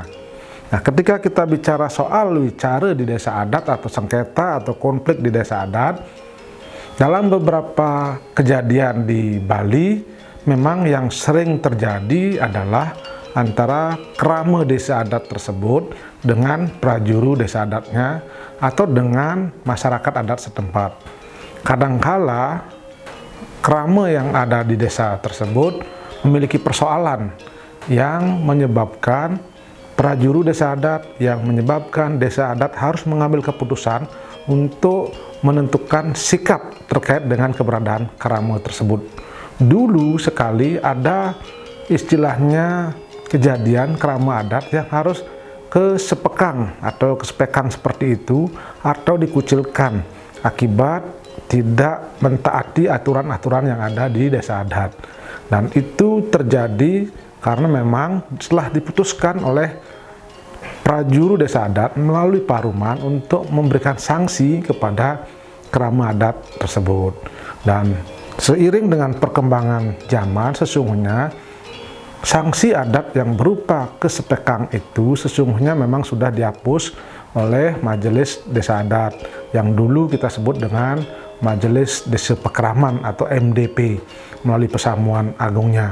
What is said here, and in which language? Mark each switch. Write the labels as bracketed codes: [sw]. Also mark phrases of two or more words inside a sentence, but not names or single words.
[id] Nah, ketika kita bicara soal wicara di desa adat atau sengketa atau konflik di desa adat, dalam beberapa kejadian di Bali, memang yang sering terjadi adalah antara krama desa adat tersebut dengan prajuru desa adatnya atau dengan masyarakat adat setempat. Kadangkala krama yang ada di desa tersebut memiliki persoalan yang menyebabkan prajuru desa adat, yang menyebabkan desa adat harus mengambil keputusan untuk menentukan sikap terkait dengan keberadaan krama tersebut. Dulu sekali ada istilahnya kejadian krama adat yang harus kesepekan atau kesepekan seperti itu atau dikucilkan akibat tidak mentaati aturan-aturan yang ada di desa adat. Dan itu terjadi karena memang setelah diputuskan oleh prajuru desa adat melalui paruman untuk memberikan sanksi kepada krama adat tersebut. Dan seiring dengan perkembangan zaman, sesungguhnya sanksi adat yang berupa kesepekan itu sesungguhnya memang sudah dihapus oleh Majelis Desa Adat yang dulu kita sebut dengan Majelis Desa Pekraman atau MDP melalui Pesamuan Agungnya.